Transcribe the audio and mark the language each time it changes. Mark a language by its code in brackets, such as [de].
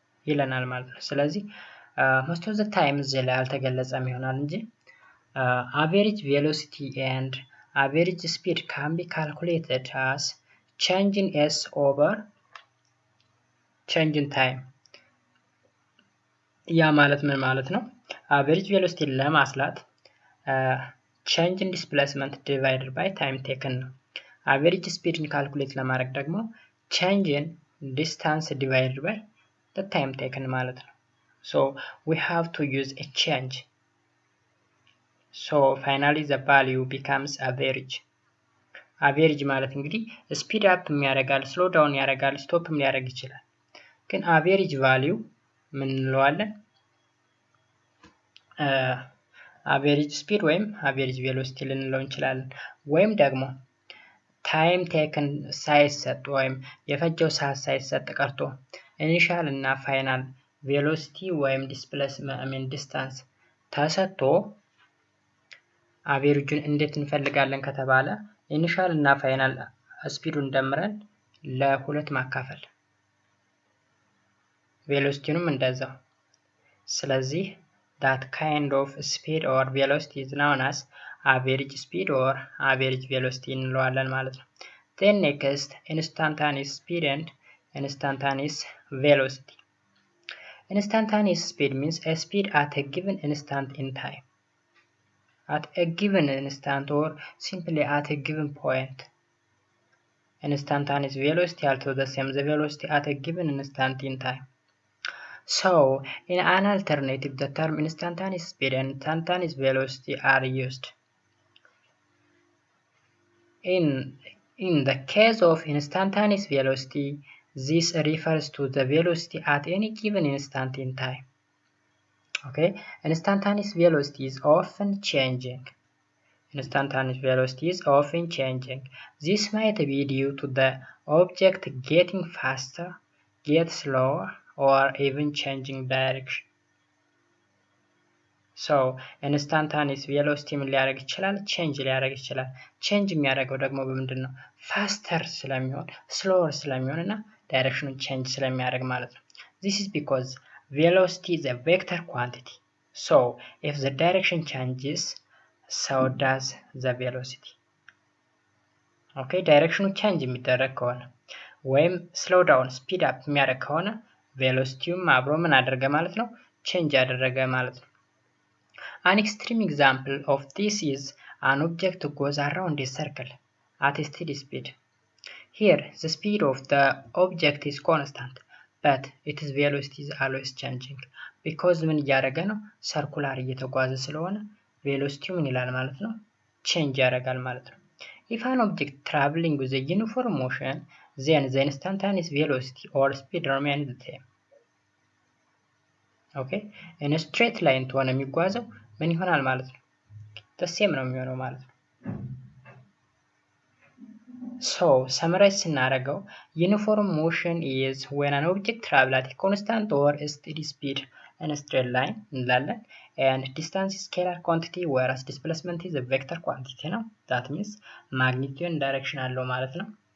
[am] ይለናል ማለት ነው። ስለዚህ [en] most of the time [am] እዚህ ላይ አልተገለጸም ይሆናል እንጂ [en] average velocity and average speed can be calculated as change in s over change in time [am] ያ ማለት ምን ማለት ነው? አቨሬጅ ቬሎሲቲ ለማስላት [en] change in displacement divided by time taken [am] ነው። አቨሬጅ ስፒድን ካልኩሌት ለማድረግ ደግሞ [en] change in distance divided by the time taken [am] ማለት ነው። [en] So we have to use a change. So finally the value becomes average. [am] average ማለት እንግዲህ ስፒድ አፕ የሚያደርጋል፣ ስሎ ዳውን ያደርጋል፣ ስቶፕም ሊያደርግ ይችላል። ግን average value ምን እንለዋለን? አቨሬጅ ስፒድ ወይም አቨሬጅ ቬሎሲቲ ልንለው እንችላለን። ወይም ደግሞ ታይም ቴክን ሳይሰጥ ወይም የፈጀው ሰዓት ሳይሰጥ ቀርቶ ኢኒሻል እና ፋይናል ቬሎሲቲ ወይም ዲስታንስ ተሰጥቶ አቨሬጁን እንዴት እንፈልጋለን ከተባለ ኢኒሻል እና ፋይናል ስፒዱን ደምረን ለሁለት ማካፈል፣ ቬሎሲቲውንም እንደዛው። ስለዚህ [en] that kind of speed or velocity is known as average speed or average velocity [am] እንለዋለን ማለት ነው። [en] Then next, instantaneous speed and instantaneous velocity. Instantaneous speed means a speed at a given instant in time. At a given instant or simply at a given point. Instantaneous velocity also the same, the velocity at a given instant in time. So, in an alternative, the term instantaneous speed and instantaneous velocity are used. In the case of instantaneous velocity, this refers to the velocity at any given instant in time. Okay, instantaneous velocity is often changing. Instantaneous velocity is often changing. This might be due to the object getting faster, get slower, or even changing direction. So instantaneous velocity [am] ምን ሊያደርግ ይችላል? ቼንጅ ሊያደርግ ይችላል። ቼንጅ የሚያደርገው ደግሞ በምንድን ነው? ፋስተር ስለሚሆን፣ ስሎወር ስለሚሆን እና ዳይሬክሽኑን ቼንጅ ስለሚያደርግ ማለት ነው። [en] This is because velocity is a vector quantity. So if the direction changes, so does the velocity. [am] Okay, ዳይሬክሽኑ ቼንጅ የሚደረግ ከሆነ ወይም ስሎው ዳውን ስፒድ አፕ የሚያደርግ ከሆነ ቬሎሲቲውም አብሮ ምን አደረገ ማለት ነው? ቼንጅ ያደረገ ማለት ነው። [en] An extreme example of this is an object goes around a circle at a steady speed. Here, the speed of the object is constant, but its velocity is always changing. [am] Because ምን እያደረገ ነው? ሰርኩላር እየተጓዘ ስለሆነ ቬሎሲቲው ምን ይላል ማለት ነው? ቼንጅ ያደርጋል ማለት ነው። [en] If an object traveling with a uniform motion, then the instantaneous velocity or speed remains the same. Okay, in a straight line [am] ከሆነ የሚጓዘው ምን ይሆናል ማለት ነው? [en] the same [am] ነው የሚሆነው ማለት ነው። [en] So summarize [am] ስናደርገው [en] uniform motion is when an object travels at a constant or a steady speed in a straight line [am] እንላለን። [en] and distance is scalar quantity whereas displacement is a vector quantity ነው። that means magnitude and direction [am] አለው ማለት ነው።